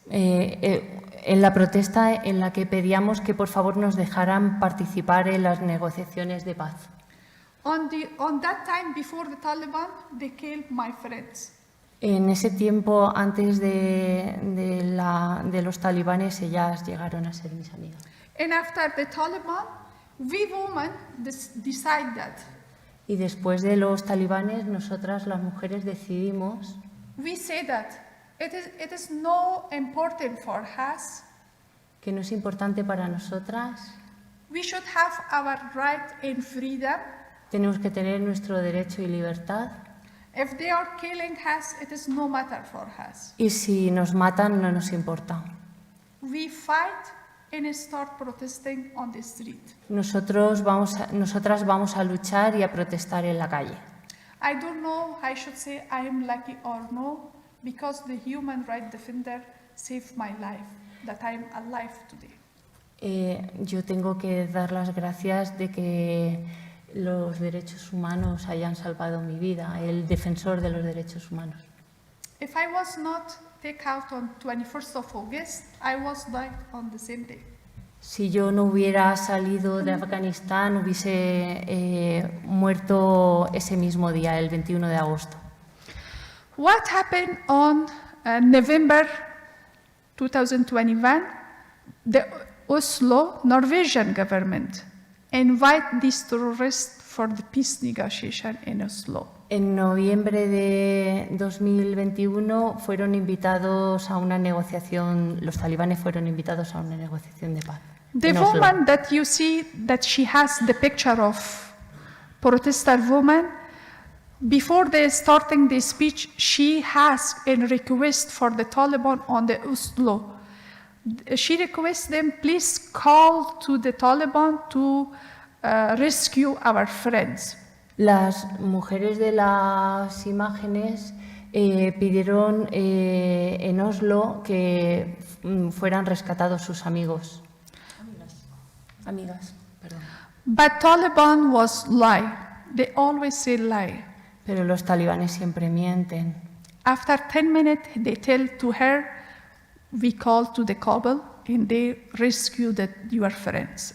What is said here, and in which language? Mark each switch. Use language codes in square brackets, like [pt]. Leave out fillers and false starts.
[es] En la protesta en la que pedíamos que por favor nos dejaran participar en las negociaciones de paz. [en] On that time, before the Taliban, they killed my friends. [es] En ese tiempo, antes de los talibanes, ellas llegaron a ser mis amigas. [en] And after the Taliban, we women decide that. [es] Y después de los talibanes, nosotras las mujeres decidimos [en] We say that it is no important for us. [es] que no es importante para nosotras. [en] We should have our right and freedom. [es] Tenemos que tener nuestro derecho y libertad. [en] If they are killing us, it is no matter for us. [es] Y si nos matan, no nos importa. [en] We fight and start protesting on the street. [es] Nosotras vamos a luchar y a protestar en la calle. [en] I don't know, I should say I am lucky or no, because the human rights defender saved my life, that I am alive today. [es] Yo tengo que dar las gracias de que los derechos humanos hayan salvado mi vida, el defensor de los derechos humanos. [en] If I was not taken out on 21st of August, I was died on the same day. [es] Si yo no hubiera salido de Afganistán, hubiese muerto ese mismo día, el 21 de agosto. [en] What happened on November 2021? The Oslo Norwegian government invite these terrorists for the peace negotiation in Oslo. [es] En noviembre de 2021 fueron invitados a una negociación, los talibanes fueron invitados a una negociación de paz. [en] The [es] en Oslo. [en] woman that you see, that she has the picture of protester woman, before they starting the speech, she has a request for the Taliban on the Oslo. She requests them, please call to the Taliban to rescue our friends. [es] Las mujeres de las imágenes pidieron en Oslo que fueran rescatados sus amigos. Amigas, perdón. [en] But Taliban was lie. They always say lie. [es] Pero los talibanes siempre mienten. [en] After 10 minutes, they tell to her, we call to the Kabul and they rescue your friends.